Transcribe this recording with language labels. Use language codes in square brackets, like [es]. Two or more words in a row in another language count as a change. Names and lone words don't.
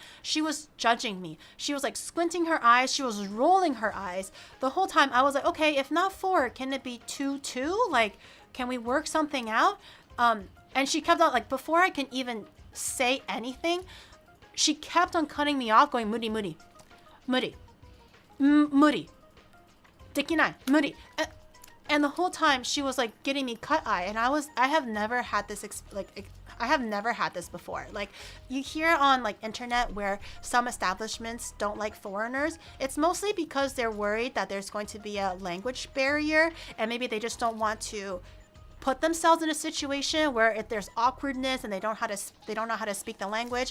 [en] She was judging me. She was like squinting her eyes. She was rolling her eyes the whole time. I was like, okay, if not 4, can it be 2, 2? Like, can we work something out? And she kept on, like, before I can even say anything, she kept on cutting me off, going [ja] muri muri, muri, muri, dekinai, muri. [en] And the whole time she was like getting me cut eye, and I have never had this I have never had this before. Like, you hear on like internet where some establishments don't like foreigners. It's mostly because they're worried that there's going to be a language barrier, and maybe they just don't want to put themselves in a situation where if there's awkwardness and they don't know how to speak the language.